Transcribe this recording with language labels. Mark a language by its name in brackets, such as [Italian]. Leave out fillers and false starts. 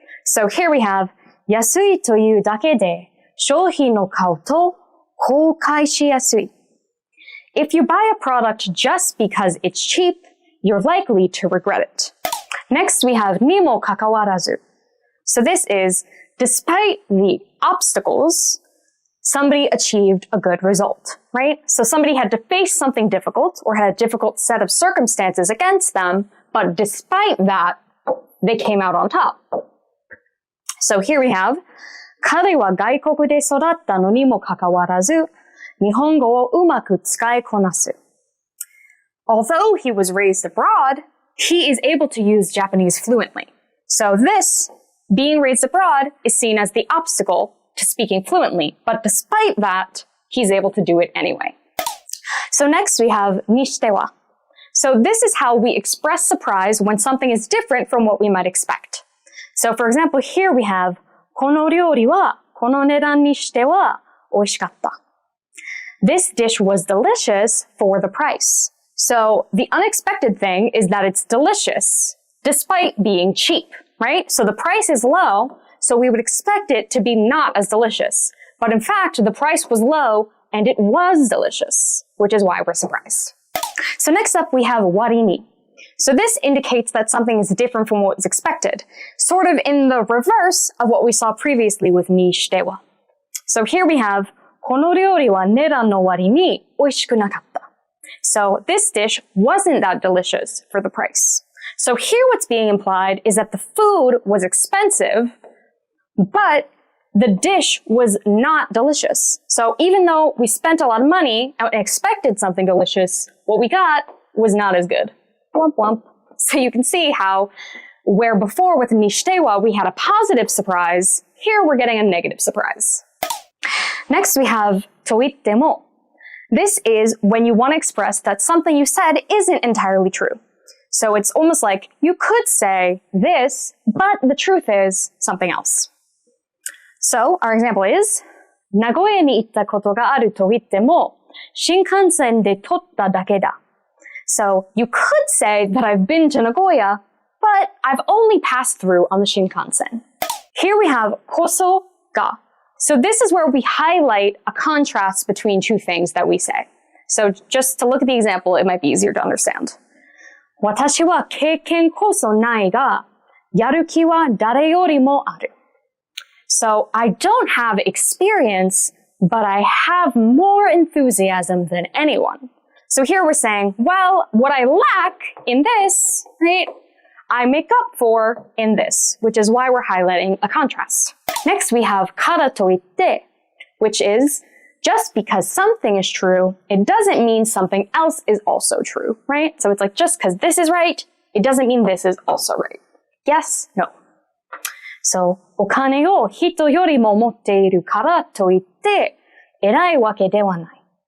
[English] So here we have [Japanese] 安いというだけで商品を買うと後悔しやすい. [English] If you buy a product just because it's cheap, you're likely to regret it. Next we have にもかかわらず. So this is, despite the obstacles, somebody achieved a good result, right? So somebody had to face something difficult or had a difficult set of circumstances against them, but despite that, they came out on top. So here we have [Japanese] 彼は外国で育ったのにもかかわらず日本語をうまく使いこなす. [English] Although he was raised abroad, he is able to use Japanese fluently. So this, being raised abroad, is seen as the obstacle to speaking fluently, but despite that, he's able to do it anyway. So next we have にしては. So this is how we express surprise when something is different from what we might expect. So for example, here we have [Japanese] この料理はこの値段にしては美味しかった. [English] This dish was delicious for the price. So the unexpected thing is that it's delicious despite being cheap, right? So the price is low, so we would expect it to be not as delicious. But in fact, the price was low and it was delicious, which is why we're surprised. So next up, we have 割に. So this indicates that something is different from what was expected, sort of in the reverse of what we saw previously with にしては. So here we have [Japanese] この料理は値段の割に美味しくなかった. [English] So this dish wasn't that delicious for the price. So here what's being implied is that the food was expensive, but the dish was not delicious. So even though we spent a lot of money and expected something delicious, what we got was not as good. Womp womp. So you can see how, where before with にしてはwe had a positive surprise, here we're getting a negative surprise. Next we have と言っても. This is when you want to express that something you said isn't entirely true. So it's almost like you could say this, but the truth is something else. So our example is [Japanese] 名古屋に行ったことがあると言っても新幹線で撮っただけだ. [English] So you could say that I've been to Nagoya, but I've only passed through on the Shinkansen. Here we have こそが. So this is where we highlight a contrast between two things that we say. So just to look at the example, it might be easier to understand. [Japanese] 私は経験こそないが、やる気は誰よりもある. [English] So I don't have experience, but I have more enthusiasm than anyone. So here we're saying, well, what I lack in this, right, I make up for in this, which is why we're highlighting a contrast. Next, we have kara to itte, which is just because something is true, it doesn't mean something else is also true, right? So it's like just because this is right, it doesn't mean this is also right. Yes, no. [Japanese] So, お金を人よりも持っているからといって偉いわけではない。